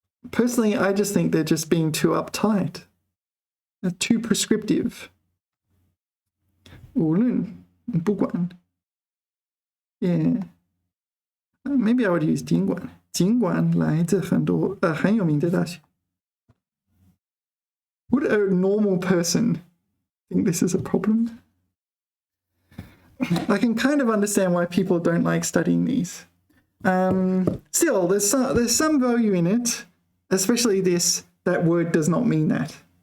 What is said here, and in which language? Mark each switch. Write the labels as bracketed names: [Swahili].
[English] Personally, I just think they're just being too uptight. They're too prescriptive. [Chinese] 无论不管 Yeah. [English] Maybe I would use 尽管。 [Chinese] 尽管来自很有名的大学。 [English] Would a normal person think this is a problem? I can kind of understand why people don't like studying these. Still, there's some value in it, especially that word does not mean that.